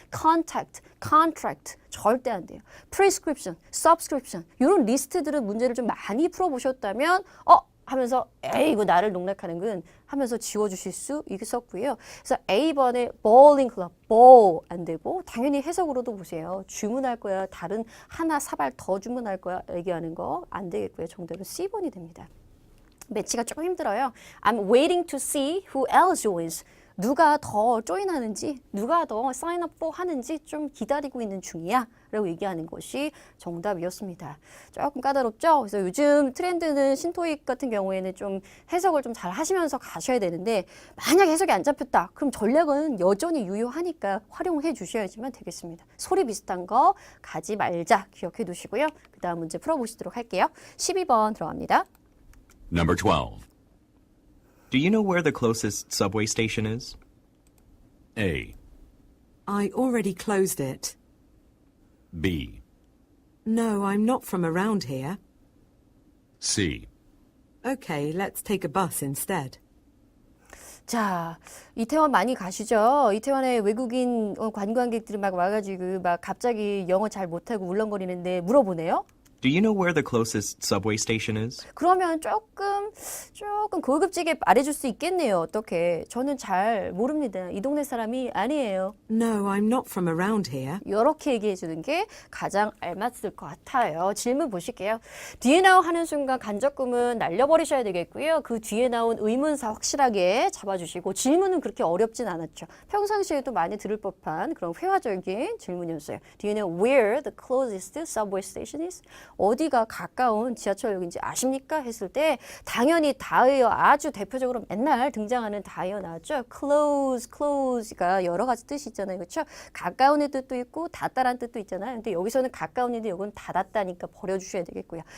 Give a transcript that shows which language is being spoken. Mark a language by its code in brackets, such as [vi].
[ko] contact, contract 절대 안 돼요. prescription, subscription 이런 리스트들은 문제를 좀 많이 풀어보셨다면 하면서 에이 이거 나를 농락하는군 하면서 지워주실 수 있었고요. 그래서 A번에 bowling club, bowl 안 되고 당연히 해석으로도 보세요. 주문할 거야 다른 하나 사발 더 주문할 거야 얘기하는 거 안 되겠고요. 정답은 C번이 됩니다. 매치가 조금 힘들어요. [en] I'm waiting to see who else joins. [ko] 누가 더 조인하는지, 누가 더 [en] sign up for [ko] 하는지 좀 기다리고 있는 중이야 라고 얘기하는 것이 정답이었습니다. 조금 까다롭죠? 그래서 요즘 트렌드는 신토익 같은 경우에는 좀 해석을 좀 잘 하시면서 가셔야 되는데 만약 해석이 안 잡혔다. 그럼 전략은 여전히 유효하니까 활용해 주셔야지만 되겠습니다. 소리 비슷한 거 가지 말자 기억해 두시고요. 그 다음 문제 풀어보시도록 할게요. 12번 들어갑니다. [en] Number 12. Do you know where the closest subway station is? A. I already closed it. B. No, I'm not from around here. C. Okay, let's take a bus instead. [ko] 자, 이태원 많이 가시죠? 이태원에 외국인 관광객들이 막 와가지고 막 갑자기 영어 잘 못하고 울렁거리는데 물어보네요. [en] Do you know where the closest subway station is? [ko] 그러면 조금 고급지게 말해줄 수 있겠네요. 어떻게? 저는 잘 모릅니다. 이 동네 사람이 아니에요. [en] No, I'm not from around here. [ko] 이렇게 얘기해 주는 게 가장 알맞을 것 같아요. 질문 보실게요. [en] Do you know [ko] 하는 순간 간접구문 날려버리셔야 되겠고요. 그 뒤에 나온 의문사 확실하게 잡아주시고 질문은 그렇게 어렵진 않았죠. 평상시에도 많이 들을 법한 그런 회화적인 질문이었어요. [en] Do you know where the closest subway station is? [ko] 어디가 가까운 지하철역인지 아십니까? 했을 때 당연히 다이어 아주 대표적으로 맨날 등장하는 다이어 나왔죠. close가 여러 가지 뜻이 있잖아요. 그렇죠? 가까운의 뜻도 있고 닿다란 뜻도 있잖아요. 근데 여기서는 가까운인데 이건 닿았다니까 버려주셔야 되겠고요.